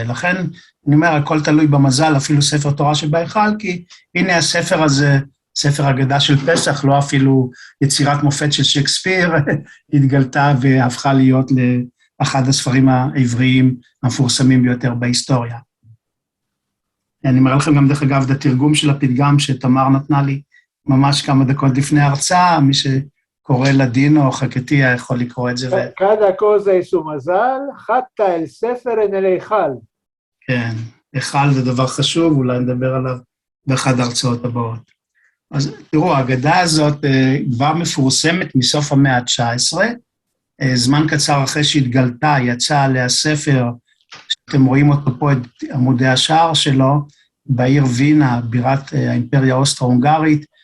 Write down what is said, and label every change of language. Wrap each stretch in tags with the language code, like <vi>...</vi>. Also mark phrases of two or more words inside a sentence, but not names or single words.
<he>לכן, אני אומר, הכל תלוי במזל, אפילו ספר תורה שבהיכל, כי הנה הספר הזה, ספר אגדה של פסח, לא אפילו יצירת מופת של שייקספיר, התגלתה והפכה להיות לאחד הספרים העבריים המפורסמים ביותר בהיסטוריה. אני מראה לכם גם דרך אגב את התרגום של הפתגם שתמר נתנה לי ממש כמה דקות לפני ההרצאה, מי שקורא לדינו או חכתיה יכול לקרוא את זה.</he> <lad>cada cosa es su מזל, חטא אל ספר אין אל היכל.</lad> <he>כן, היכל זה דבר חשוב, אולי נדבר עליו באחד ההרצאות הבאות. אז תראו, האגדה הזאת כבר מפורסמת מסוף המאה ה-19, זמן קצר אחרי שהתגלתה, יצא עליה ספר, שאתם רואים אותו פה, את עמודי השער שלו, בעיר וינה, בירת האימפריה האוסטרו-הונגרית,</he>